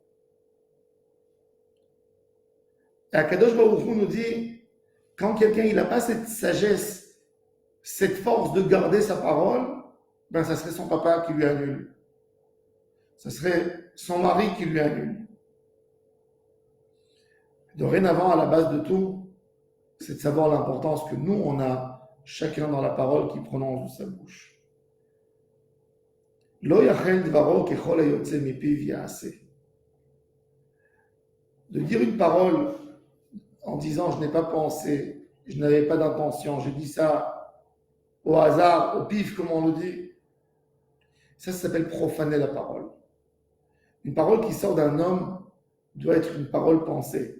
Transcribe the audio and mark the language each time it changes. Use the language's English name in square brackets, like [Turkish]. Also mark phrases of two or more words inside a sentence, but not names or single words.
[French] Et Akadosh Baruch Hu nous dit, quand quelqu'un il n'a pas cette sagesse, cette force de garder sa parole, ben ça serait son papa qui lui annule. Ça serait son mari qui lui annule. Dorénavant, à la base de tout, c'est de savoir l'importance que nous, on a chacun dans la parole qui prononce de sa bouche. [Hebrew] לא יחל דברו ככל היוצא מפיו יעשה. [French] De dire une parole en disant je n'ai pas pensé, je n'avais pas d'intention, je dis ça au hasard, au pif, comme on le dit, ça s'appelle profaner la parole. Une parole qui sort d'un homme doit être une parole pensée.